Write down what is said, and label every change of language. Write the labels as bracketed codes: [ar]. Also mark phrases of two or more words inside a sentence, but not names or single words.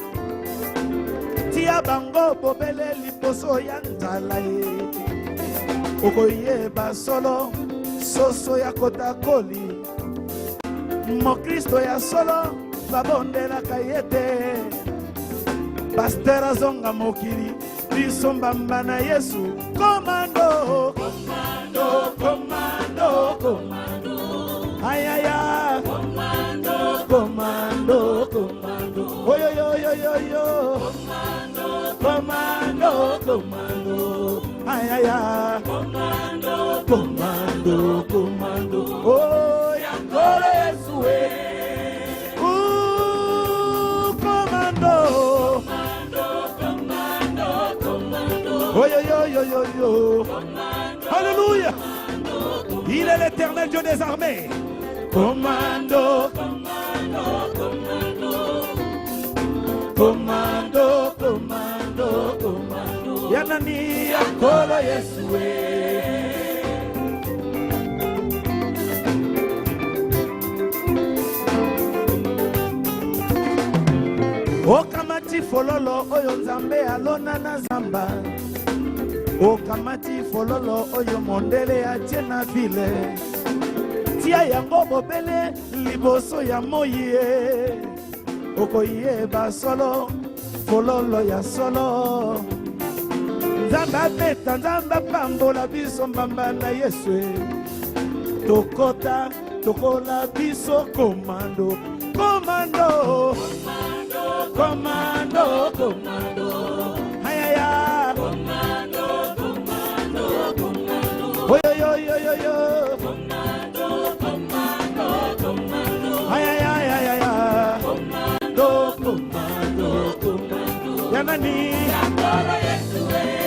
[ln] Tia bango bobele liposo ya nzala ye. Okoyeba solo soso ya kotakoli. Mo Kristo ya solo babondelaka ye te. Pasteur azonga mokili biso mbamba na Yesu. Komando komando komando komando ayaya komando komando komando oyo yo yo yo yo komando komando komando ayaya komando komando komando oh Yankolo Yesue komando komando komando oh yo yo yo yo yo alléluia. [fr] Il est l'Éternel Dieu des armées. [ln] Commando, commando, commando, commando, commando, commando. Yanani Yankolo Yesue. Okamati fololo oyo nzambe alona na zamba. Okamati fololo oyo mondele atie na vile. Tia yango bobele liboso ya moye. Okoyeba solo fololo ya solo. Nzamba beta nzamba pambola biso mbamba na Yesu. Tokota tokola biso komando. Komando komando komando ayaya komando komando komando oyo yo yo yo yo komando komando komando ayaya ayaya komando komando komando yanani Yankolo Yesue